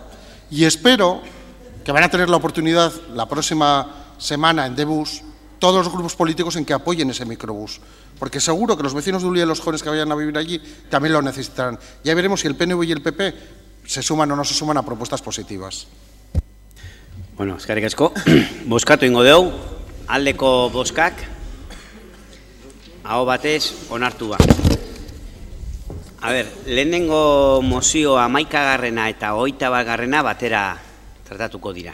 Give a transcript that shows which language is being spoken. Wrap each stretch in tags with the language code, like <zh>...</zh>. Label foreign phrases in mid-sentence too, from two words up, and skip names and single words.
<es>Y espero que van a tener la oportunidad la próxima semana en Debus todos los grupos políticos en que apoyen ese microbús, porque seguro que los vecinos de Ulia y los jóvenes que vayan a vivir allí también lo necesitarán. Ya veremos si el PNV y el PP se suman o no se suman a propuestas positivas.</es> <eu>Bueno, eskerrik asko. Bozkatu ingo dugu, aldeko bozkak, aho batez onartua. A ver, lehenengo mozioa 11garrena eta 21garrena batera tratatuko dira.</eu>